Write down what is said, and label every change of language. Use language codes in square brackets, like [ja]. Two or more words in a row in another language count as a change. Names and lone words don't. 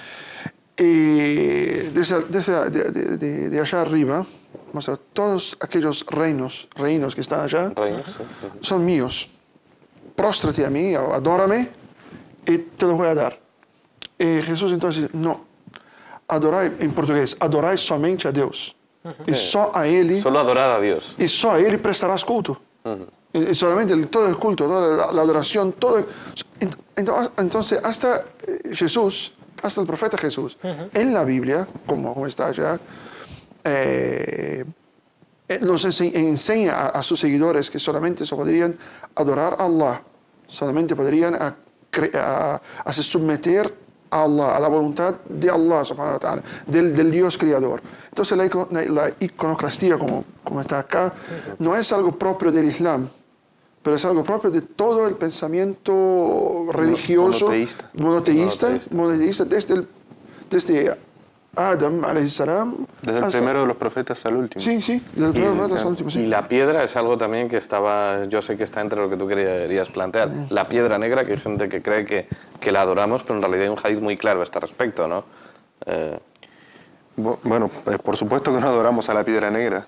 [es] Y de allá arriba, o sea, todos aquellos reinos que están allá son míos. Próstrate a mí, adórame y te los voy a dar. Y Jesús entonces dice, no, adorai, en portugués, [pt] adorai somente a Deus. [es] Y solo a Él. Solo adorar a Dios. Y solo a Él prestarás culto. Y solamente todo el culto, toda la adoración, todo. Entonces, hasta Jesús, hasta el profeta Jesús, en la Biblia, como está allá, nos enseña a sus seguidores que solamente se podrían adorar a Allah, solamente podrían hacer someter a Allah, a la voluntad de Allah, [ar] سبحانه وتعالى, [es] del Dios creador. Entonces la iconoclastía, como está acá, no es algo propio del Islam, pero es algo propio de todo el pensamiento religioso monoteísta desde Adam, [ar] عليه السلام. [es] Desde el primero de los profetas al último. Sí, desde el primero de los profetas al último. Sí. Y la piedra es algo también que yo sé que está entre lo que tú querías plantear. La piedra negra, que hay gente que cree que la adoramos, pero en realidad hay un hadith muy claro a este respecto, ¿no? Bueno, por supuesto que no adoramos a la piedra negra.